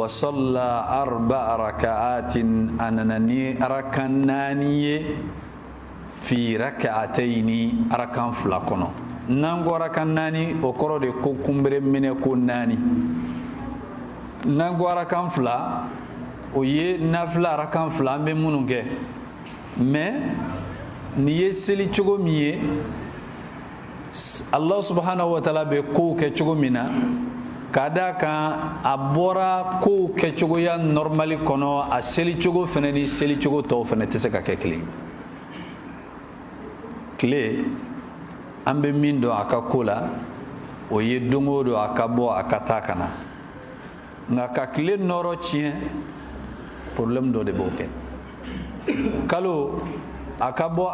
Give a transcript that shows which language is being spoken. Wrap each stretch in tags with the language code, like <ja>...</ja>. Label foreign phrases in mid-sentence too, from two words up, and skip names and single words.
<ar>صلى 4 ركعات</ar> <bm>a nana ni arakan 4 ye</bm> <ar>في ركعتين</ar> <bm>arakan 2 kɔnɔ n'an ko arakan 4 o kɔrɔ de ko kunbere minɛ ko 4 n'an ko arakan 2 o ye nafila arakan 2 an bɛ minnu kɛ mais ni ye seli cogo min ye</bm> <ar>الله سبحانه وتعالى</ar> <bm>bɛ kow kɛ cogo min na ka d'a kan a bɔra kow kɛ cogoya normali kɔnɔ a seli cogo fɛnɛ ni seli cogo tɔw fɛnɛ tɛ se ka kɛ kelen tile an bɛ min dɔn a ka ko la o ye don o don a ka bɔ a ka taa ka na nka ka tile nɔrɔ tiɲɛ problème dɔ de b'o kɛ kalo a ka bɔ</bm>